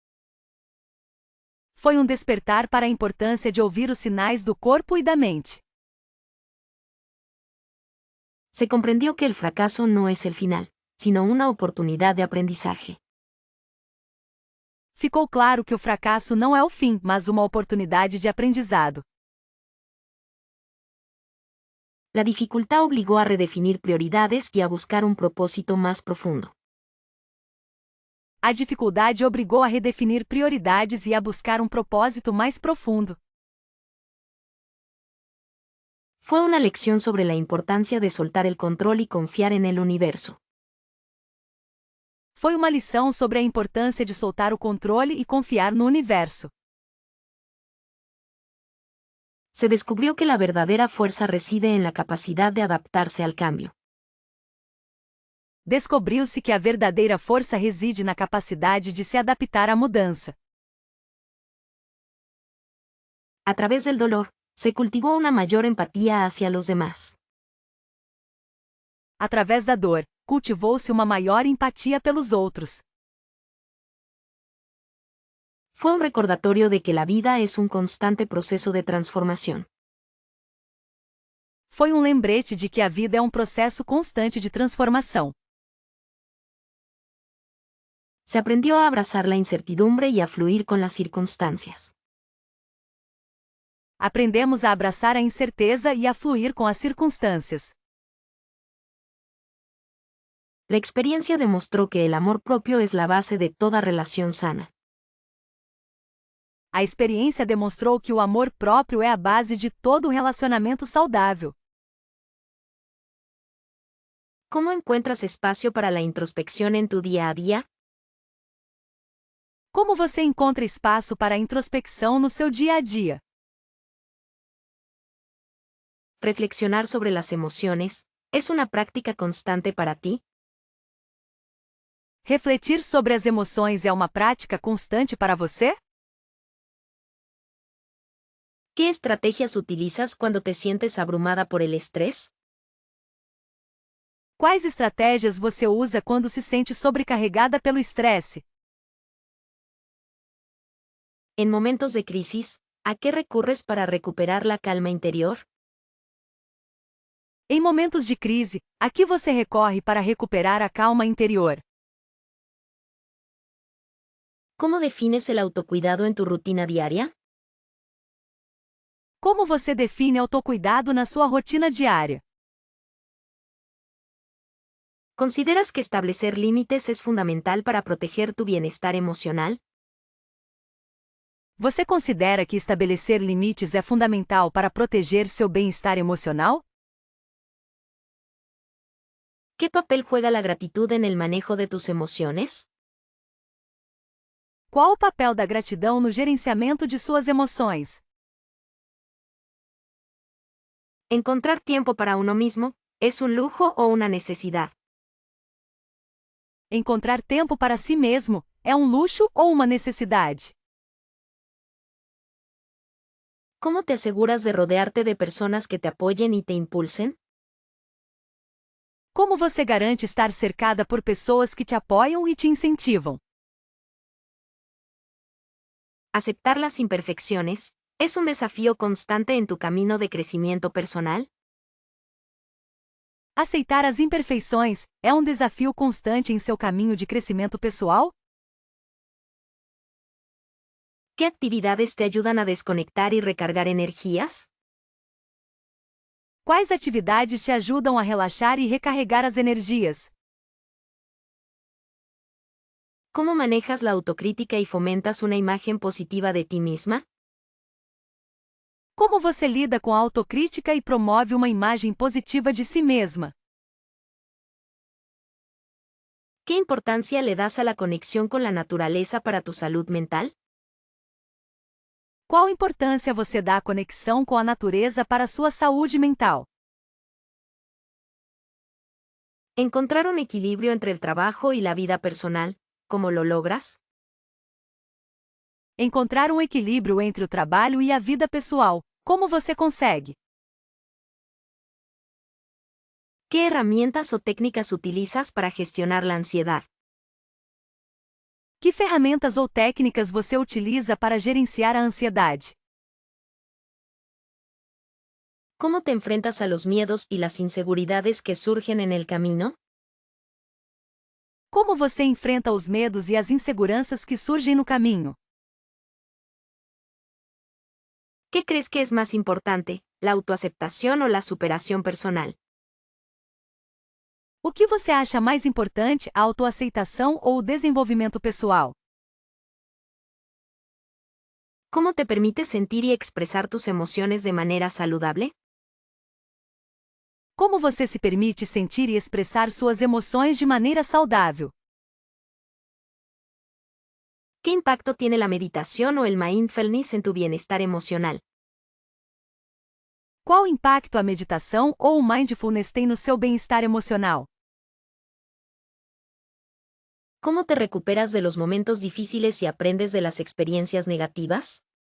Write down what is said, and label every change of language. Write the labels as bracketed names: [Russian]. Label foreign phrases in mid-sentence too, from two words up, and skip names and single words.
[Portuguese] Foi um despertar para a importância de ouvir os sinais do corpo e da mente. [Spanish] Se comprendió que el fracaso no es el final, sino una oportunidad de aprendizaje. [Portuguese] Ficou claro que o fracasso não é o fim, mas uma oportunidade de aprendizado. [Spanish] La dificultad obligó a redefinir prioridades y a buscar un propósito más profundo. [Portuguese] A dificuldade obrigou a redefinir prioridades e a buscar um propósito mais profundo. [Spanish] Fue una lección sobre la importancia de soltar el control y confiar en el universo. [Portuguese] Foi uma lição sobre a importância de soltar o controle e confiar no universo. [Spanish] Se descubrió que la verdadera fuerza reside en la capacidad de adaptarse al cambio. [Portuguese] Descobriu-se que a verdadeira força reside na capacidade de se adaptar à mudança. [Spanish] A través del dolor, se cultivó una mayor empatía hacia los demás. [Portuguese] Através da dor, cultivou-se uma maior empatia pelos outros. [Spanish] Fue un recordatorio de que la vida es un constante proceso de transformación. [Portuguese] Foi um lembrete de que a vida é um processo constante de transformação. [Spanish] Se aprendió a abrazar la incertidumbre y a fluir con las circunstancias. [Portuguese] Aprendemos a abraçar a incerteza e a fluir com as circunstâncias. [Spanish] La experiencia demostró que el amor propio es la base de toda relación sana. [Portuguese] A experiência demonstrou que o amor próprio é a base de todo relacionamento saudável. [Spanish] ¿Cómo encuentras espacio para la introspección en tu día a día? [Portuguese] Como você encontra espaço para a introspecção no seu dia a dia? [Spanish] Reflexionar sobre las emociones, ¿es una práctica constante para ti? [Portuguese] Refletir sobre as emoções é uma prática constante para você? [Spanish] ¿Qué estrategias utilizas cuando te sientes abrumada por el estrés? [Portuguese] Quais estratégias você usa quando se sente sobrecarregada pelo estresse? [Spanish] En momentos de crisis, ¿a qué recurres para recuperar la calma interior? [Portuguese] Em momentos de crise, a que você recorre para recuperar a calma interior? [Spanish] ¿Cómo defines el autocuidado en tu rutina diaria? [Portuguese] Como você define autocuidado na sua rotina diária? [Spanish] ¿Consideras que establecer límites es fundamental para proteger tu bienestar emocional? [Portuguese] Você considera que estabelecer limites é fundamental para proteger seu bem-estar emocional? [Spanish] ¿Qué papel juega la gratitud en el manejo de tus emociones? [Portuguese] Qual o papel da gratidão no gerenciamento de suas emoções? [Spanish] ¿Encontrar tiempo para uno mismo es un lujo o una necesidad? [Portuguese] Encontrar tempo para si mesmo é um luxo ou uma necessidade? [Spanish] ¿Cómo te aseguras de rodearte de personas que te apoyen y te impulsen? [Portuguese] Como você garante estar cercada por pessoas que te apoiam e te incentivam? [Spanish] Aceptar las imperfecciones es un desafío constante en tu camino de crecimiento personal. [Portuguese] Aceitar as imperfeições é um desafio constante em seu caminho de crescimento pessoal? [Spanish] ¿Qué actividades te ayudan a desconectar y recargar energías? [Portuguese] Quais atividades te ajudam a relaxar e recarregar as energias? [Spanish] ¿Cómo manejas la autocrítica y fomentas una imagen positiva de ti misma? [Portuguese] Como você lida com a autocrítica e promove uma imagem positiva de si mesma? [Spanish] ¿Qué importancia le das a la conexión con la naturaleza para tu salud mental? [Portuguese] Qual importância você dá à conexão com a natureza para a sua saúde mental? [Spanish] Encontrar un equilibrio entre el trabajo y la vida personal, ¿cómo lo logras? [Portuguese] Encontrar um equilíbrio entre o trabalho e a vida pessoal. Como você consegue? [Spanish] ¿Qué herramientas o técnicas utilizas para gestionar la ansiedad? [Portuguese] Que ferramentas ou técnicas você utiliza para gerenciar a ansiedade? [Spanish] ¿Cómo te enfrentas a los miedos y las inseguridades que surgen en el camino? [Portuguese] Como você enfrenta os medos e as inseguranças que surgem no caminho? [Spanish] ¿Qué crees que es más importante, la autoaceptación o la superación personal? [Portuguese] O que você acha mais importante, a autoaceitação ou o desenvolvimento pessoal? [Spanish] ¿Cómo te permites sentir y expresar tus emociones de manera saludable? [Portuguese] Como você se permite sentir e expressar suas emoções de maneira saudável? [Spanish] ¿Qué impacto tiene la meditación o el mindfulness en tu bienestar emocional? [Portuguese] Qual impacto a meditação ou o mindfulness tem no seu bem-estar emocional? [Spanish] ¿Cómo te recuperas de los momentos difíciles y aprendes de las experiencias negativas?